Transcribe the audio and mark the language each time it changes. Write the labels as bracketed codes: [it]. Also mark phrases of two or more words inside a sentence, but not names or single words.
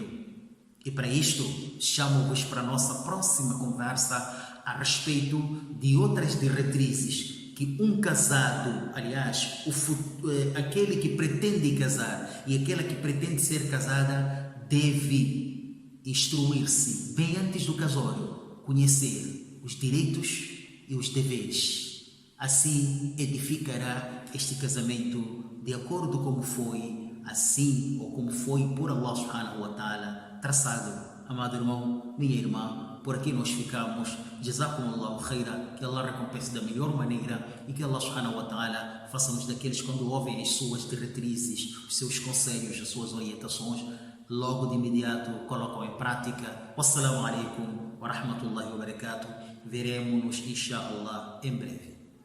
[pt] E para isto, chamo-vos para a nossa próxima conversa a respeito de outras diretrizes que um casado, aliás, aquele que pretende casar e aquela que pretende ser casada deve instruir-se bem antes do casório, conhecer os direitos e os deveres. Assim edificará este casamento de acordo como foi, assim ou como foi por [ar] الله سبحانه وتعالى [pt] traçado. Amado irmão, minha irmã, por aqui nós ficamos. [ar] جزاكم الله خيرا, [pt] que Allah recompense da melhor maneira e que [ar] الله سبحانه وتعالى [pt] faça-nos daqueles quando ouvem as suas diretrizes, os seus conselhos, as suas orientações, logo de imediato colocam em prática. [ar] والسلام عليكم ورحمة الله وبركاته. [pt] Veremos-nos, inshallah, em breve.